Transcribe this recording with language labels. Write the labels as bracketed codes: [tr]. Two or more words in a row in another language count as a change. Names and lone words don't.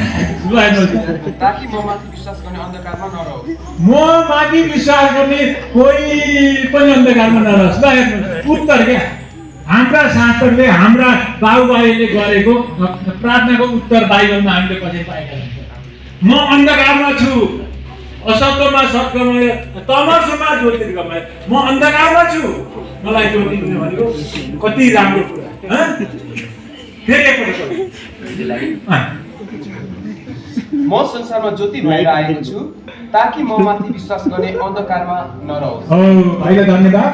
[ne] ताकि म माथि विश्वास गर्ने अन्धकारमा नरहोस्। म माथि विश्वास गर्ने कोही पनि अन्धकारमा नरहोस्। ल हेर्नुहोस् उत्तर क्या, हाम्रा शास्त्रले हाम्रा बाबुभाइले गरेको प्रार्थनाको उत्तर बाइबलमा हामीले पछि पाएका छौँ। म अन्धकारमा छु, [sa] असत्यमा सत्गमय, तमसोमा ज्योतिर्गमय, [ne] म अन्धकारमा छु, मलाई ज्योति दिनु भनेको कति राम्रो कुरा। फेरि एकपल्ट म संसारमा ज्योति भएर आएको छु, ताकि म माथि विश्वास गर्ने अन्धकारमा नरहोस्। भाइलाई धन्यवाद।